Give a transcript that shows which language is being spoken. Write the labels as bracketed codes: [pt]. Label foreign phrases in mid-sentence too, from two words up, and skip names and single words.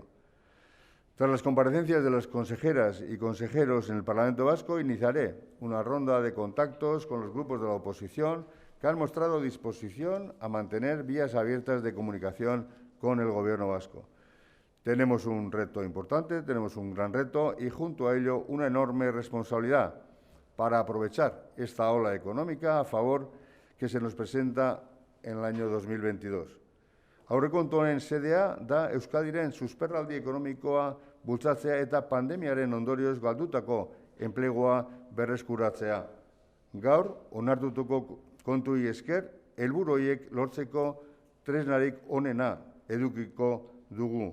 [es] Tras las comparecencias de las consejeras y consejeros en el Parlamento Vasco, iniciaré una ronda de contactos con los grupos de la oposición que han mostrado disposición a mantener vías abiertas de comunicación con el Gobierno vasco. Tenemos un reto importante, tenemos un gran reto y, junto a ello, una enorme responsabilidad para aprovechar esta ola económica a favor que se nos presenta en el año 2022. [eu] Aurrekontuen sedea da Euskadiren susperraldi ekonomikoa bultzatzea eta pandemiaren ondorioz galdutako enplegua berreskuratzea. Gaur, onartuko kontuei esker, helburu horiek lortzeko tresnarik onena edukiko dugu.